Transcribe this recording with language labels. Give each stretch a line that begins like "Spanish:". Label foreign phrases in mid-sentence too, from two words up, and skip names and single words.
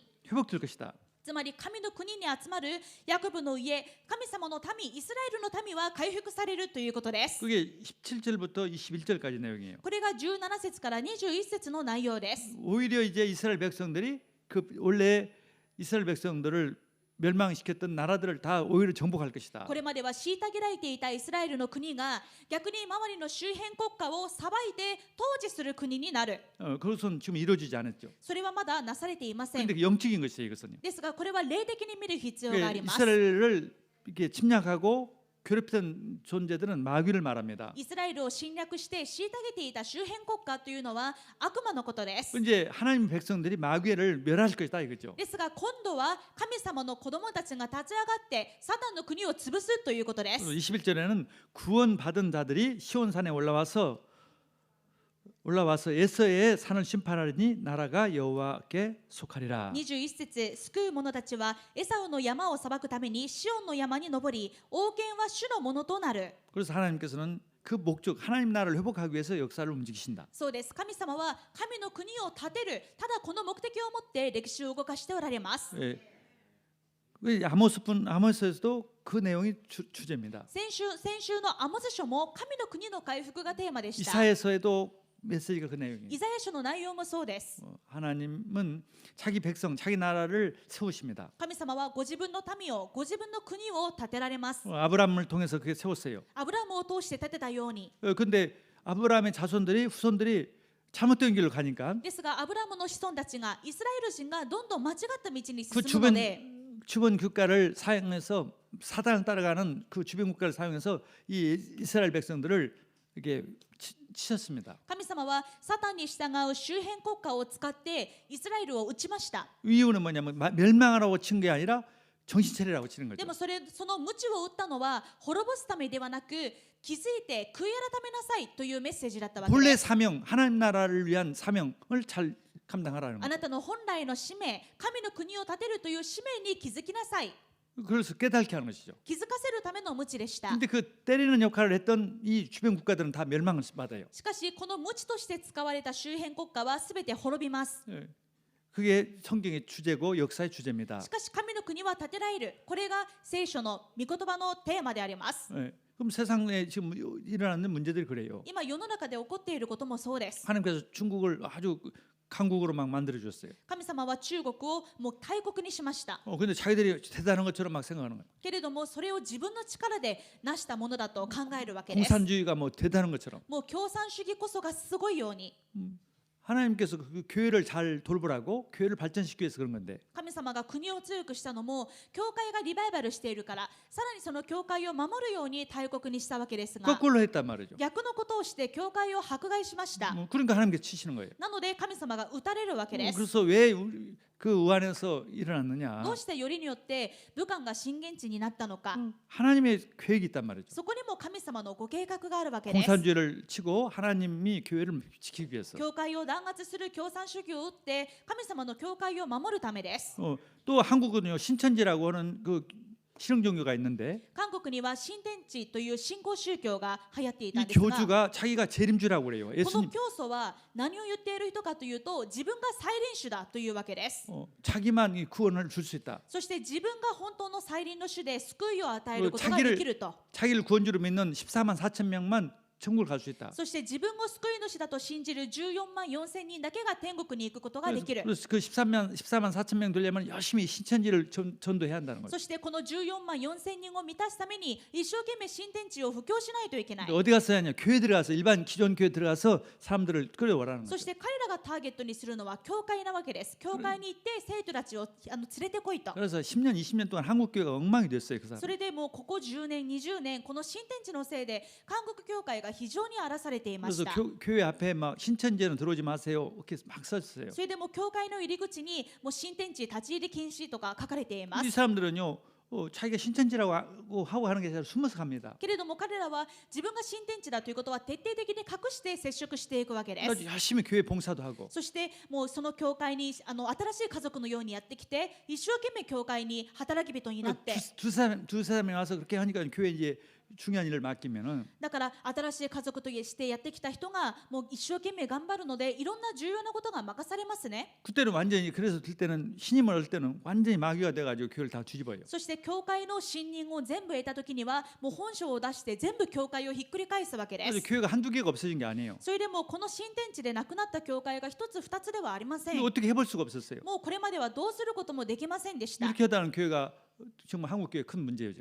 Korean: 회복될 것이다.
Japanese: つまり神の国に集まるヤコブの家、神様の民、イスラエルの民は回復されるということです。
Korean: 그게 17절부터 21절까지 내용이에요.
Japanese: これが17節から21節の内容です。
Korean: 오히려 이제 이스라엘 백성들이 그 원래 이스라엘 백성들을 멸망시켰던 나라들을 다 오히려 정복할 것이다.
Japanese: これまでは虐げられていたイスラエルの国が逆に周りの周辺国家を裁いて統治する国になる。
Korean: 그것은 지금 이루어지지 않았죠.
Japanese: それはまだなされていません。
Korean: 그런데 영적인 것이에요, 이것은.
Japanese: ですがこれは霊的に見る必要があります。
Korean: 이스라엘을 이렇게 침략하고 괴롭히던 존재들은 마귀를 말합니다.
Japanese: イスラエルを侵略して虐げていた周辺国家というのは悪魔のことです。
Korean: 이제 하나님 백성들이 마귀를 멸할 것이다 이거죠.
Japanese: ですが今度は神様の子供たちが立ち上がってサタンの国を潰すということです。
Korean: 21절에는 구원받은 자들이 시온산에 올라와서 에서의 산을 심판하리니 나라가 여호와께 속하리라.
Japanese: 21 節、救う者たちはエサウの山を裁くためにシオンの山に登り、王権は主のものとなる。
Korean: 그래서 하나님께서는 그 목적 하나님 나라를 회복하기 위해서 역사를 움직이신다.
Japanese: そうです。神様は神の国を建てる、ただこの目的を持って歴史を動かしておられます。
Korean: 예. 아모스에서도 그 내용이 주제입니다.
Japanese: 先週のアモス書も神の国の回復がテーマでした。
Korean: 이사야서에도 메시지가 그 내용이에요.
Japanese: イザヤ書の内容もそうです。
Korean: 하나님은 자기 백성, 자기 나라를 세우십니다.
Japanese: 神様はご自分の民を、ご自分の国を建てられます。
Korean: 아브라함을 통해서 그게 세웠어요.
Japanese: アブラムを通して建てたように。
Korean: 근데 아브라함의 후손들이 잘못된 길로 가니까
Japanese: ですがアブラムの子孫たちがイスラエル人がどんどん間違った道に
Korean: 그
Japanese: 進むので、
Korean: 주변 국가를 사용해서 사단을 따라가는 그 주변 국가를 사용해서 이 이스라엘 백성들을 이렇게 치셨습니다.
Japanese: 神様はサタンに従う周辺国家を使ってイスラエルを撃ちました。
Korean: 이유는 뭐냐면 멸망하라고 친 게 아니라 정신 차리라고 치는
Japanese: で
Korean: 거죠.
Japanese: もその鞭を打ったのは滅ぼすためではなく、気づいて悔い改めなさいというメッセージだったわけ
Korean: 본래
Japanese: です。
Korean: 사명, 하나님 나라를 위한 사명을 잘 감당하라는
Japanese: あ
Korean: 거죠.
Japanese: なたの本来の使命、神の国を建てるという使命に気づきなさい。
Korean: 그래서 깨닫게 하는 것이죠.
Japanese: 気づかせるための鞭でした。
Korean: 근데 그 때리는 역할을 했던 이 주변 국가들은 다 멸망을 받아요.
Japanese: しかしこの鞭として使われた周辺国家はすべて滅びます。
Korean: 그게 성경의 주제고 역사의 주제입니다.
Japanese: しかし神の国は建てられる。これが聖書の御言葉のテーマであります。
Korean: 그럼 세상에 지금 일어나는 문제들이 그래요.
Japanese: 今世の中で起こっていることもそうです。
Korean: 하나님께서 중국을 아주 강국으로 막 만들어 줬어요.
Japanese: 神様は中国をもう大国にしました。
Korean: 근데 자기들이 대단한 것처럼 막 생각하는 거예요.
Japanese: けれどもそれを自分の力で成したものだと考えるわけです。
Korean: 공산주의가 뭐 대단한 것처럼.
Japanese: もう共産主義こそがすごいように、
Korean: 하나님께서 그 교회를 잘 돌보라고 교회를 발전시키기 위해서 그런 건데
Japanese: 神様が国を強くしたのも教会がリバイバルしているから、さらにその教会を守るように大国にしたわけですが、
Korean: 거꾸로 했단 말이죠.
Japanese: 逆のことをして教会を迫害しました。
Korean: 그러니까 하나님께서 치시는 거예요.
Japanese: なので神様が打たれるわけです。
Korean: 그래서 왜 그 우한에서 일어났느냐?
Japanese: どうしてよりによって武漢が震源地になったのか、
Korean: 하나님의 계획이 있단 말이죠.
Japanese: そこにも神様のご計画があるわけです。
Korean: 공산주의를 치고 하나님이 교회를 지키기 위해서.
Japanese: 教会を弾圧する共産主義を打って神様の教会を守るためです。
Korean: 또 한국은요 신천지라고 하는 그 신흥 종교가 있는데
Japanese: 韓国には新天地という新興宗教が流行っていた
Korean: 이
Japanese: んですが、
Korean: 교주가 자기가 재림주라고 그래요.
Japanese: この
Korean: 예수님
Japanese: 教祖は何を言っている人かというと、自分が再臨主だというわけです。
Korean: 자기만 이 구원을 줄 수 있다.
Japanese: そして自分が本当の再臨の主で救いを与えることができると。
Korean: 자기를 구원주로 믿는 14만 4천 명만 천국을 갈 수 있다.
Japanese: そして自分を救い主だと信じる14万4千人だけが天国に行くことができる。
Korean: 그래서 그 14만 4천 명 되려면 열심히 신천지를 전도해야 한다는 거죠.
Japanese: そしてこの14万4千人を満たすために一生懸命新天地を布教しないといけない。
Korean: 어디 가서 하냐? 교회 들어가서 일반 기존 교회 들어가서 사람들을 끌어오라는
Japanese: そ
Korean: 거죠.
Japanese: して彼らがターゲットにするのは教会なわけです。教会に行って生徒たちを連れてこいと。
Korean: 그래서 10년, 20년 동안 한국 교회가 엉망이 됐어요. 그 사람.
Japanese: それでもうここ10年20年この新天地のせいで韓国教会が非常に荒らされていまし
Korean: 그래서
Japanese: た。
Korean: 교회 앞에 막 신천지에는 들어오지 마세요. 이렇게 막 써주세요.
Japanese: それでもう教会の入り口にもう新天地立ち入り禁止とか書かれていま
Korean: 이
Japanese: す。
Korean: 사람들은요 자기가 신천지라고 하고 하는 게 아니라 숨어서 갑니다.
Japanese: けれども彼らは自分が新天地だということは徹底的に隠して接触していくわけで
Korean: 그래서
Japanese: す。
Korean: 열심히 교회 봉사도 하고
Japanese: そしてもうその教会に新しい家族のようにやってきて一生懸命教会に働き人になって
Korean: 두 사람이 와서 그렇게 하니까 교회 이제 중요한 일을 맡기면은
Japanese: だから新しい家族としてやってきた人がもう一生懸命頑張るのでいろんな重要なことが任されますね。
Korean: 그때는 완전히 그래서 들 때는 신임을 얻을 때는 완전히 마귀가 돼가지고 교회를 다 뒤집어요.
Japanese: そして教会の信任を全部得た時にはもう本性を出して全部教会をひっくり返すわけで
Korean: 그래서
Japanese: す。
Korean: 교회가 한두 개가 없어진 게 아니에요.
Japanese: それでもこの新天地でなくなった教会が一つ二つではありません。
Korean: 근데 어떻게 해볼 수가 없었어요.
Japanese: もうこれまではどうすることもできませんでした。
Korean: 이렇게 하다는 교회가 정말 한국 교회 큰 문제죠.